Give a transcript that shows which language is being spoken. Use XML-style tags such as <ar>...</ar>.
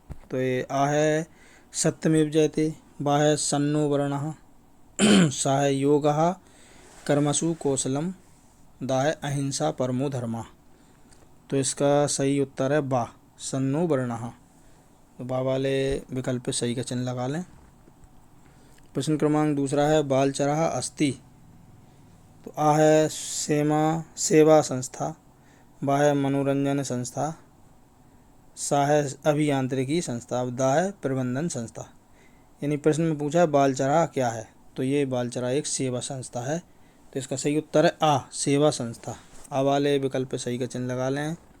<hi>तो ये आ है</hi> <sa>सत्यमेव जयते,</sa> <hi>बा है</hi> <sa>सन्नो वर्णः,</sa> <hi>सा है</hi> <sa>योगः कर्मसु कौशलम,</sa> <hi>दा है</hi> <sa>अहिंसा परमो धर्मः।</sa> <hi>तो इसका सही उत्तर है बा सन्नो वर्णः। तो बा वाले विकल्प पे सही का चिन्ह लगा लें। प्रश्न क्रमांक दूसरा है</hi> <sa>बालचरः अस्ति।</sa> <hi>तो आ है सेवा संस्था, बा है मनोरंजन संस्था, सा है अभियांत्रिकी संस्था, दा है प्रबंधन संस्था। यानी प्रश्न में पूछा है बालचरः क्या है, तो ये बालचरः एक सेवा संस्था है। तो इसका सही उत्तर है आ सेवा संस्था। आ वाले विकल्प पे सही का चिन्ह लगा लें।</hi>